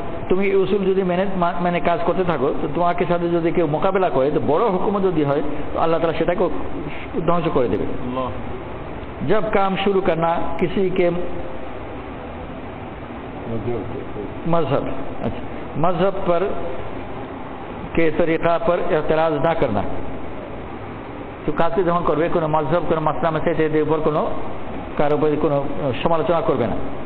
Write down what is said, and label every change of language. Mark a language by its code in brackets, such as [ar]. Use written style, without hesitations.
[bn] তুমি এই উসুল যদি মেনে কাজ করতে থাকো তো তোমাকে সাথে যদি কেউ মোকাবেলা করে তো বড় হুকুমত যদি হয় তো আল্লাহ তাআলা সেটাকে ধ্বংস করে দেবে। [hi] जब काम शुरू करना किसी के मजहब पर के तरीका पर एतराज ना करना। [bn] तो কাজকে যখন করবে কোনো মজহব কোনো মাসলা মাসাইলের উপর কোনো কারো উপর কোনো সমালোচনা করবে না।